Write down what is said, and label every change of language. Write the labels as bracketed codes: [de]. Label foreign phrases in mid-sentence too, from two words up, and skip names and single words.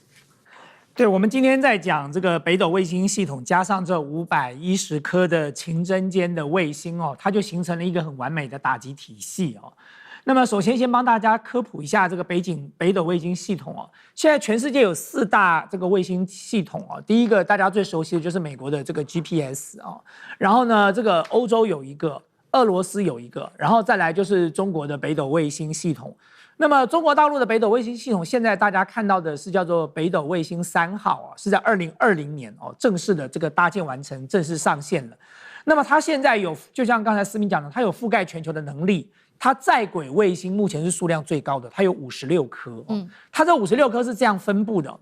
[zh] 對，我們今天在講這個北斗衛星系統，加上這510顆的勤偵監的衛星它就形成了一個很完美的打擊體系那麼首先先幫大家科普一下這個北斗衛星系統現在全世界有4大這個衛星系統第一個大家最熟悉的就是美國的這個 GPS 然後呢這個歐洲有一個，俄羅斯有一個，然後再來就是中國的北斗衛星系統。那麼中國大陸的北斗衛星系統，現在大家看到的是叫做北斗衛星3號是在2020年正式的這個搭建完成，正式上線了。那麼它現在有，就像剛才思明講的，它有覆蓋全球的能力。它在軌衛星目前是數量最高的，它有56顆。它這56顆是這樣分布的。